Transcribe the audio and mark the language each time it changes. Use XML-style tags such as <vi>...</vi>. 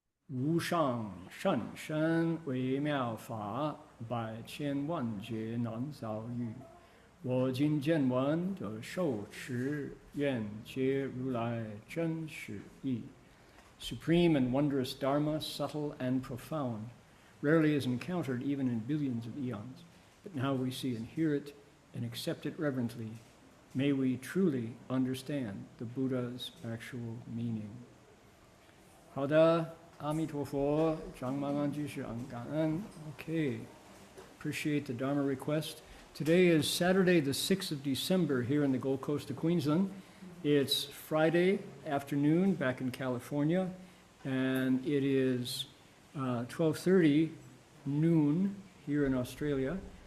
<zh>无上甚深微妙法，百千万劫难遭遇。我今见闻得受持，愿解如来真实义。</zh> <en>Supreme and wondrous Dharma, subtle and profound, rarely is encountered even in billions of eons. But now we see and hear it and accept it reverently. May we truly understand the Buddha's actual meaning.</en> <zh>好的。阿弥陀佛，张曼曼居士，感恩。</zh> <en>Okay, appreciate the Dharma request. Today is Saturday, the 6th of December, here in the Gold Coast of Queensland. It's Friday afternoon back in California, and it is 12:30 noon here in Australia.</en>